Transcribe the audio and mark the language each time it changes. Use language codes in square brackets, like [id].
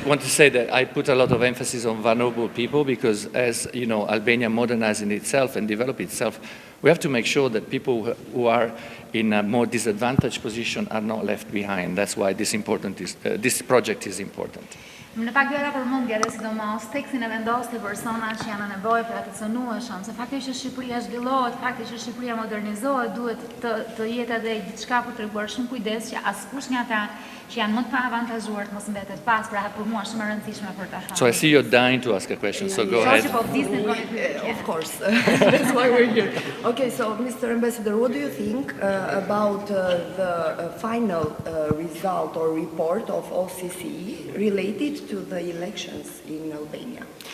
[en] want to say that I put a lot of emphasis on vulnerable people because as you know, Albania modernizing itself and develop itself, we have to make sure that people who are in a more disadvantaged position are not left behind. That's why this project is important. [sq] Në fakt doja përmendja edhe sidomos tekstin e vendos të persona që janë në nevojë për të cënueshëm, se faktikisht që Shqipëria zhvillohet, faktikisht që Shqipëria modernizohet, duhet të jetë edhe diçka për treguar shumë kujdes që askush nga ata që janë më të paavantazhuar të mos mbetet pas, pra për mua shumë e rëndësishme për ta thënë. [en] So I see you're dying to ask a question, so go ahead. Of course, that's why we're here. Okay, so Mr. Ambassador, what do you think about the final result or report of OCC related to the elections in Albania?